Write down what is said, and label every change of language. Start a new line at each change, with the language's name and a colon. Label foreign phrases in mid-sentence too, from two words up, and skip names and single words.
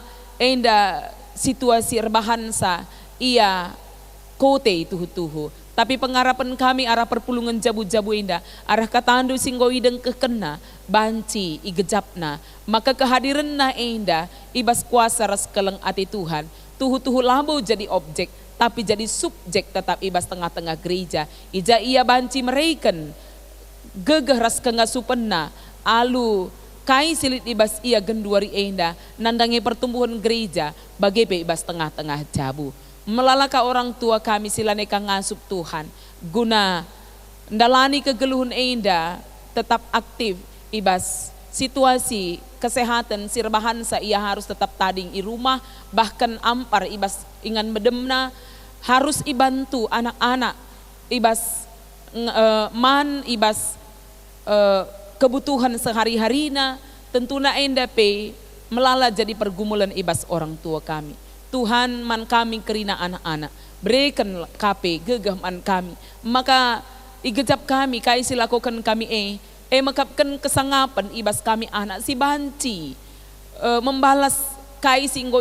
Batak Karo: enda situasi erbahansa ia kote tuhu-tuhu, Tapi pengharapan kami arah perpulungan jabu-jabu indah, arah katandu singgo ideng kekena, banci igejapna, maka kehadiran na indah, ibas kuasa ras keleng ati Tuhan, tuhu-tuhu lambu jadi objek, tapi jadi subjek tetap ibas tengah-tengah gereja, ija ia banci mereken, gegeh ras kengasupenna, alu kai silit ibas ia genduari indah, nandangi pertumbuhan gereja, bagai ibas tengah-tengah jabu. Melalaka orang tua kami silaneka ngasup Tuhan, guna ndalani kegeluhun enda
Indonesian: tetap aktif
Batak Karo: ibas situasi kesehatan sirbahan sa ia harus tetap tading i rumah, bahkan ampar ibas ingan bedemna harus ibantu anak-anak ibas ibas kebutuhan sehari-harina, tentuna enda pe melala jadi pergumulan ibas orang tua kami. Tuhan man kami kerina anak-anak, berikan kape gegah man kami, maka igejap kami kai silakukan kami makapkan kesangapan ibas kami anak si banci membalas kai singgo